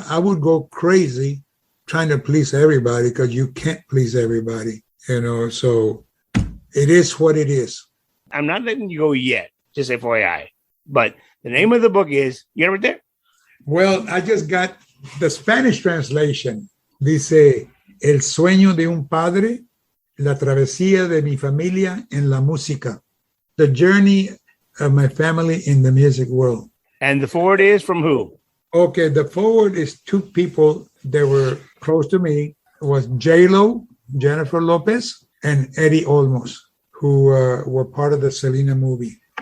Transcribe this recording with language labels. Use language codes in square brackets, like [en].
[en] I would go crazy trying to please everybody because you can't please everybody, so it is what it is. I'm not letting you go yet, just FYI. But the name of the book is, you got it right there? Well, I just got the Spanish translation. [es] Dice, El sueño de un padre, la travesía de mi familia en la música. [en] The journey of my family in the music world. And the forward is from who? Okay, the forward is two people that were close to me. It was J-Lo, Jennifer Lopez, and Eddie Olmos, who were part of the Selena movie.